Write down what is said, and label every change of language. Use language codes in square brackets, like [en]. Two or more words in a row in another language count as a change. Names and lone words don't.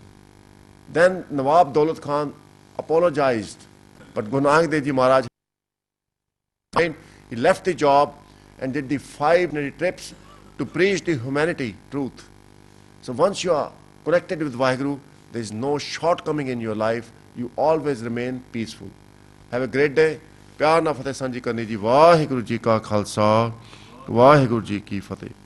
[en] Then Nawab Daulat Khan apologized, but Guru Nanak Dev Ji Maharaj, he left the job and did the 5 trips to preach the humanity truth. So once you are connected with Vaheguru, there is no shortcoming in your life. You always remain peaceful. Have a great day. [pa] ਪਿਆਰ ਨਾ ਫ਼ਤਿਹ ਸਾਂਝੀ ਕਰਨੀ ਜੀ। ਵਾਹਿਗੁਰੂ ਜੀ ਕਾ ਖ਼ਾਲਸਾ, ਵਾਹਿਗੁਰੂ ਜੀ ਕੀ ਫ਼ਤਿਹ।